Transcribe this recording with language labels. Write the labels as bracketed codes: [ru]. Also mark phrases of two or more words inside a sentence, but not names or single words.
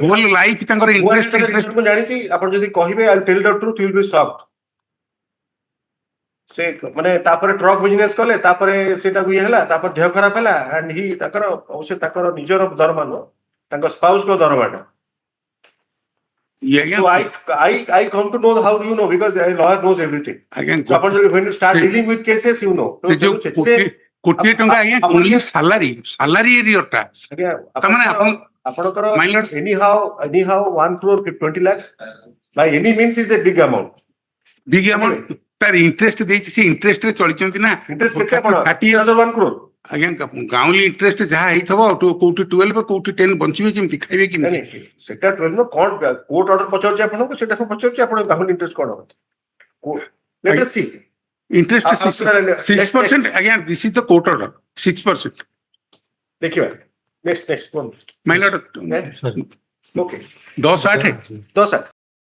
[en] whole life [or] ତାଙ୍କର ଇଣ୍ଟରେଷ୍ଟ ମୁଁ ଜାଣିଛି ଆପଣ ଯଦି କହିବେ [en] I tell the truth you will be sucked [or] ସେ ମାନେ ତାପରେ [en] truck business [or] କଲେ ତାପରେ ସେଟାକୁ ଇଏ ହେଲା ତାପରେ ଦେହ ଖରାପ ହେଲା ଆଣ୍ଡ ତାଙ୍କର ଅବଶ୍ୟ ତାଙ୍କର ନିଜର ଦରମା ନୁହଁ ତାଙ୍କ ସ୍ପାଉସଙ୍କ ଦରମାଟା [en] So I come to know how you know because a lawyer knows everything. Again, so when you start dealing with cases, you know. [or] କୋଟିଏ ଟଙ୍କା ଆଜ୍ଞା [en] only salary arrear [or] ତାମାନେ [en] ଆପଣଙ୍କର anyhow 1 crore 20 lakhs by any means is a big amount. [or] ତାର ଇଣ୍ଟରେଷ୍ଟ ଦେଇଛି ସେ ଇଣ୍ଟରେଷ୍ଟରେ ଚଳିଛନ୍ତି ନା ଇଣ୍ଟରେଷ୍ଟ କେତେ ଆପଣ 1 crore ଆଜ୍ଞା ଗାଉଁଲି ଇଣ୍ଟରେଷ୍ଟ ଯାହା ହେଇଥିବ କୋଉଠି 12 କୋଉଠି 10 ବଞ୍ଚିବେ କେମିତି ଖାଇବେ କେମିତି ସେଟା 12 କଣ [en] court order [or] ପଚାରୁଛି ଆପଣଙ୍କୁ ସେଟାକୁ ପଚାରୁଛି ଆପଣ ଗାଉଁଲି ଇଣ୍ଟରେଷ୍ଟ କଣ [en] let us see interest 6% again this is the court order 6% [or] ଦେଖିବା [en] next one my lord okay 10 8